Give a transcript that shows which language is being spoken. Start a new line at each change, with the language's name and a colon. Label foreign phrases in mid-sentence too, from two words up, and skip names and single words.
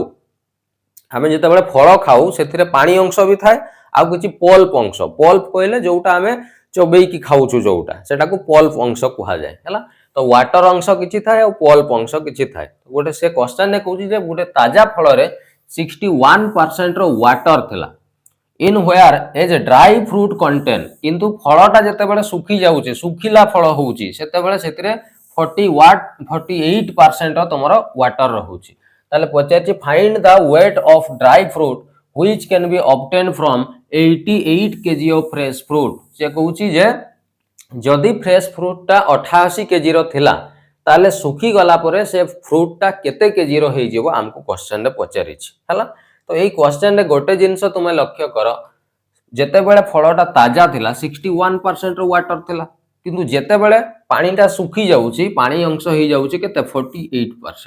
Odia: ଆମେ ଯେତେ ବେଳେ ଫଳ ଖାଉ ସେଥିରେ ପାଣି ଅଂଶ ବି ଥାଏ ଆଉ କିଛି ପଲ୍ପ ଅଂଶ। ପଲ୍ପ କହିଲେ ଯୋଉଟା ଆମେ ଚୋବାଇ କି ଖାଉଛୁ ଯୋଉଟା ସେଟା କୁ ପଲ୍ପ ଅଂଶ କୁହା ଯାଏ ହେଲା। ତ ୱାଟର ଅଂଶ କିଛି ଥାଏ ଆଉ ପଲ୍ପ ଅଂଶ କିଛି ଥାଏ। ଗୋଟେ ସେ କ୍ୱେଶ୍ଚନ ରେ କହୁଛି ଯେ ଗୋଟେ ତାଜା ଫଳ ରେ 61% ର ୱାଟର ଥିଲା
English: in where as dry fruit contain.
Odia: କିନ୍ତୁ ଫଳଟା ଯେତେ ବେଳେ ଶୁଖି ଯାଉଛି ଶୁଖିଲା ଫଳ ହେଉଛି ସେତେ ବେଳେ ସେଥିରେ 48% ର ତମର ୱାଟର ରହୁଛି। ତାହାଲେ ପଚାରୁଛି
English: find the weight of dry fruit which can be obtained from 88 kg of fresh fruit.
Odia: ସେ କହୁଛି ଯେ ଯଦି ଫ୍ରେଶ ଫ୍ରୁଟଟା 88 କେଜି ର ଥିଲା ତାହାଲେ ଶୁଖି ଗଲା ପରେ ସେ ଫ୍ରୁଟଟା କେତେ କେଜି ର ହୋଇ ଯିବ ଆମକୁ କ୍ୱେଶ୍ଚନ ରେ ପଚାରି ଛି ହେଲା। ତ ଏଇ କ୍ୱେଶ୍ଚନ ରେ ଗୋଟେ ଜିନିଷ ତୁମେ ଲକ୍ଷ୍ୟ କର, ଯେତେ ବେଳେ ଫଳଟା ତାଜା ଥିଲା 61% ର ୱାଟର ଥିଲା କିନ୍ତୁ ଯେତେ ବେଳେ ପାଣିଟା ଶୁଖି ଯାଉଛି ପାଣି ଅଂଶ ହୋଇ ଯାଉଛି କେତେ 48%।